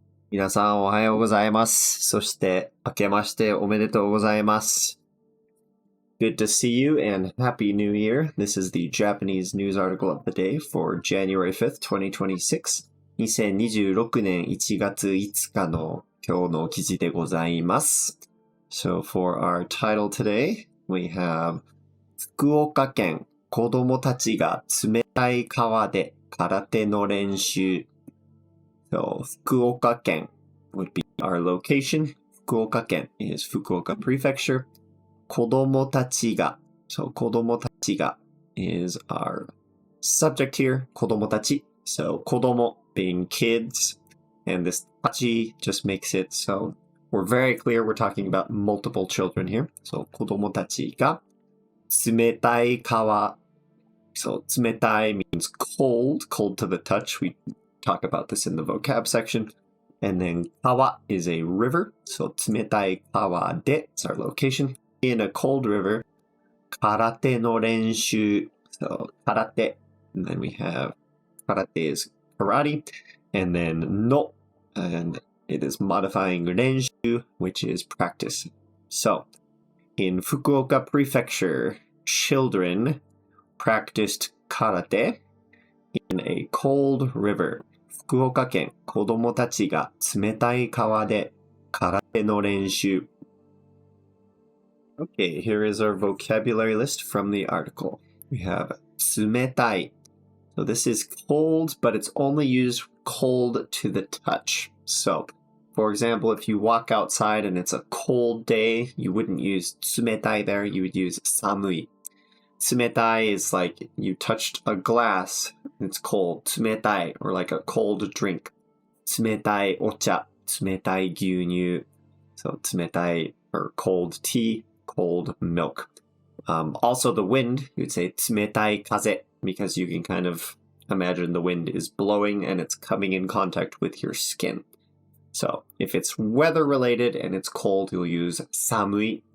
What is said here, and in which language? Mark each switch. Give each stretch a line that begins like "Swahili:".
Japanese: 皆さんおはようございます。そして明けましておめでとうございます。
English: Good to see you and Happy New Year. This is the Japanese news article of the day for January 5th, 2026.
Japanese: 2026年1月5日の今日の記事でございます。
English: So for our title today, we have
Japanese: 福岡県子供たちが冷たい川で空手の練習。
English: So 福岡県 would be our location. 福岡県 is Fukuoka Prefecture.
Japanese: 子供たちが
English: so 子供たちが is our subject here. 子供たち so 子供 being kids and this tachi just makes it so we're very clear we're talking about multiple children here. So
Japanese: 子供たちが冷たい川
English: so 冷たい means cold to the touch. We talk about this in the vocab section. And then kawa is a river. So
Japanese: 冷たい川で
English: is our location. In a cold river,
Japanese: 空手の練習.
English: So 空手.And then we have 空手 is karate. And then no. And it is modifying 練習, which is practice. So in Fukuoka Prefecture, children practiced karate in a cold river.
Japanese: 福岡県子供たちが冷たい川で空手の練習。
English: Okay, here is our vocabulary list from the article. We have 冷たい.So this is cold, but it's only used cold to the touch. So, for example, if you walk outside and it's a cold day, you wouldn't use 冷たい there, you would use 寒い. 冷たい is like you touched a glass, it's cold. 冷たい or like a cold drink.
Japanese: 冷たいお茶、冷たい牛乳.
English: So 冷たい or cold tea, cold milk. Also the wind, you'd say
Japanese: 冷たい風
English: because you can kind of imagine the wind is blowing and it's coming in contact with your skin. So if it's weather related and it's cold, you'll use 寒い.